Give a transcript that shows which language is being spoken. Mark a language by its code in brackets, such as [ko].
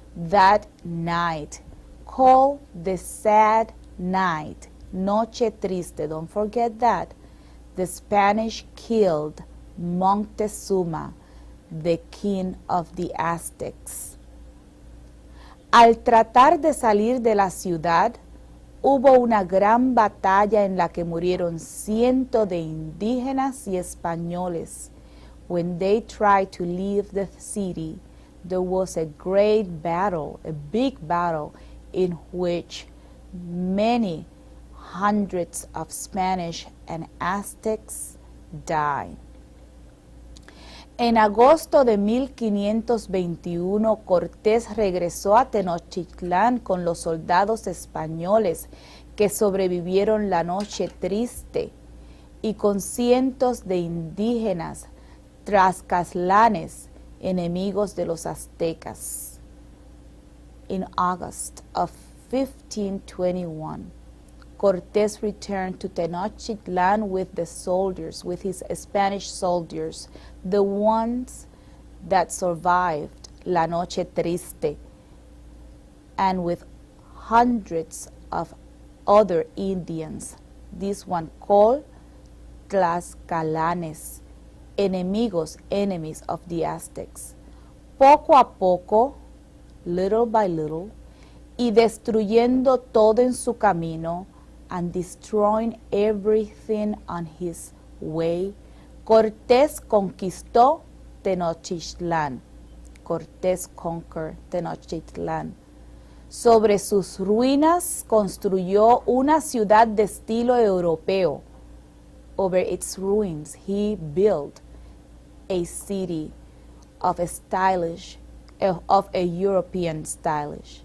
[en] That night, called the Sad Night, Noche Triste, don't forget that, the Spanish killed Montezuma, the king of the Aztecs. [es] Al tratar de salir de la ciudad, hubo una gran batalla en la que murieron cientos de indígenas y españoles. [en] When they tried to leave the city, there was a great battle, a big battle, in which many hundreds of Spanish and Aztecs died. [es] En agosto de 1521, Cortés regresó a Tenochtitlán con los soldados españoles que sobrevivieron la Noche Triste y con cientos de indígenas tlaxcalanes, enemigos de los aztecas. [en] In August of 1521, Cortés returned to Tenochtitlan with the soldiers, with his Spanish soldiers, the ones that survived La Noche Triste, and with hundreds of other Indians, this one called Tlaxcalanes, enemies of the Aztecs. [es] Poco a poco, [en] little by little, [es] y destruyendo todo en su camino, [en] and destroying everything on his way, [es] Cortés conquistó Tenochtitlán. [en] Cortés conquered Tenochtitlán. [es] Sobre sus ruinas construyó una ciudad de estilo europeo. [en] Over its ruins, he built a city of a European style.